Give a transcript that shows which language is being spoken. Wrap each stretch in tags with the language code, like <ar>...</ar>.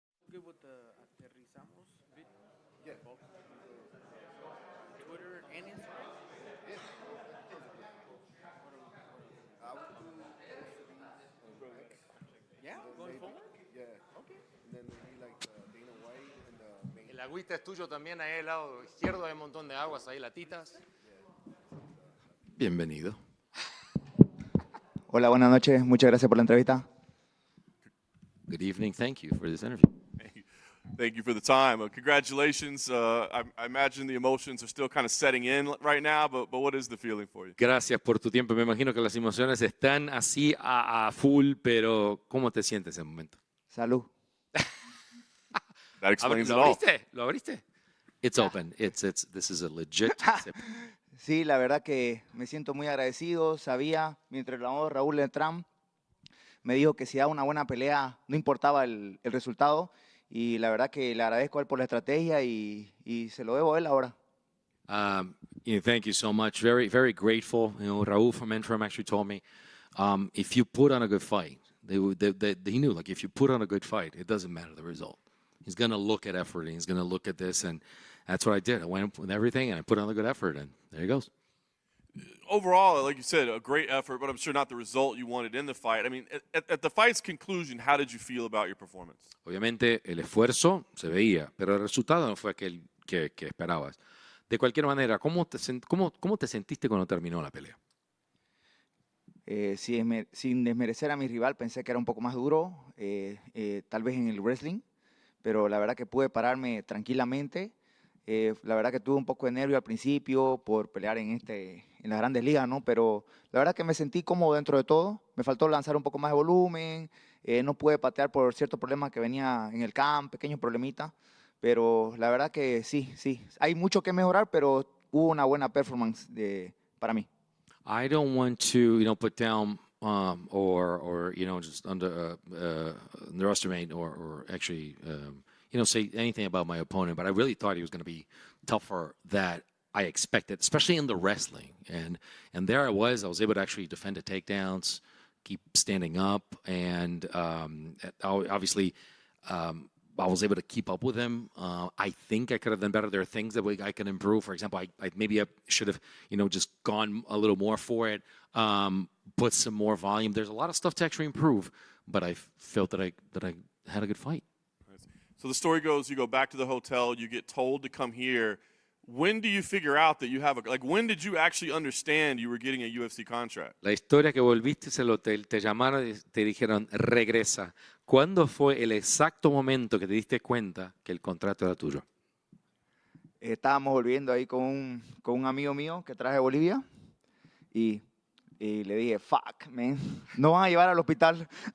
<en>Good with the aterrizamos bit? Yeah. Twitter and Instagram? I would do most of these Yeah, going forward? Yeah. Okay. And then there'd be like Dana White and the main.</en> <es>El agüita es tuyo también, ahí al lado izquierdo hay un montón de aguas, ahí latitas. Bienvenido. Hola, buenas noches. Muchas gracias por la entrevista.</es> <en>Good evening. Thank you for this interview. Thank you for the time. Congratulations. I imagine the emotions are still kind of setting in right now, but what is the feeling for you?</en> <es>Gracias por tu tiempo. Me imagino que las emociones están así a full, pero ¿cómo te sientes en el momento? Salud.</es> <en>That explains it</en> <es>¿Lo</es> <en>all.</en> <es>abriste? ¿Lo abriste?</es> <en>It's open. This is a legit sip.</en> <es>Sí, la verdad que me siento muy agradecido. Sabía, mi entrenador Raúl Letram me dijo que si daba una buena pelea, no importaba el resultado. Y la verdad que le agradezco a él por la estrategia y se lo debo a él ahora.</es> <en>Thank you so much. Very, very grateful. Raul from Interim actually told me, if you put on a good fight, he knew, like, if you put on a good fight, it doesn't matter the result. He's going to look at effort, and he's going to look at this, and that's what I did. I went with everything, and I put on a good effort, and there he goes. Overall, like you said, a great effort, but I'm sure not the result you wanted in the fight. I mean, at the fight's conclusion, how did you feel about your performance?</en> <es>Obviamente, el esfuerzo se veía, pero el resultado no fue aquel que esperabas. De cualquier manera, ¿cómo te sentiste cuando terminó la pelea? Sin desmerecer a mi rival, pensé que era un poco más duro, tal vez en el wrestling, pero la verdad que pude pararme tranquilamente. La verdad que tuve un poco de nervio al principio por pelear en las grandes ligas, ¿no? Pero la verdad que me sentí cómodo dentro de todo. Me faltó lanzar un poco más de volumen, no pude patear por ciertos problemas que venía en el camp, pequeños problemitas. Pero la verdad que sí. Hay mucho que mejorar, pero hubo una buena performance para mí.</es> <en>I don't want to, put down or just underestimate or actually, say anything about my opponent. But I really thought he was going to be tougher than I expected, especially in the wrestling. And there I was able to actually defend the takedowns, keep standing up, and obviously I was able to keep up with him. I think I could have done better. There are things that I can improve. For example, I should have, just gone a little more for it, put some more volume. There's a lot of stuff to actually improve, but I felt that I had a good fight. So the story goes, you go back to the hotel, you get told to come here. When do you figure out that you have when did you actually understand you were getting a UFC contract?</en> <es>La historia que volviste al hotel, te llamaron y te dijeron, regresa. ¿Cuándo fue el exacto momento que te diste cuenta que el contrato era tuyo? Estábamos volviendo ahí con un amigo mío que traje de Bolivia y le dije,</es> <en>fuck, man,</en> <es>no van a llevar al hospital.</es>